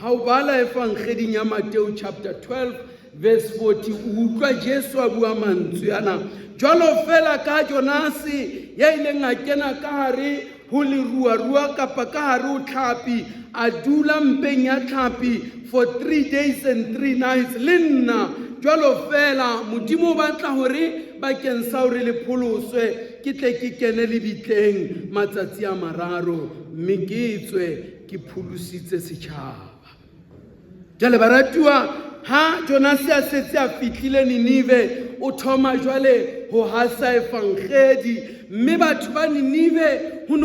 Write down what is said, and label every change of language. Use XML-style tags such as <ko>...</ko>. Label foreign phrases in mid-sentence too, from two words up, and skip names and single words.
<st>Ha o bala efangeding ya Mateo</st> <en>chapter 12 verse 40,</en> <st>o utlwa Jesu a bua mantswe ana, jwalo fela ka Jonase ya ileng a kena ka hare ho leruarua kapa ka hare ho tlhapi, a dula mpeng ya tlhapi</st> <en>for 3 days and 3 nights.</en> <st>Le nna jwalo fela Modimo o batla hore bakeng sa hore le pholoswe ke tle ke kene lebitleng matsatsi a mararo, mme ke tswe ke pholositse setjhaba. Jwale baratuwa, ha Jonase a setse a fihlile Ninive, o thoma jwale ho hasa efangedi, mme batho ba Ninive ho</st>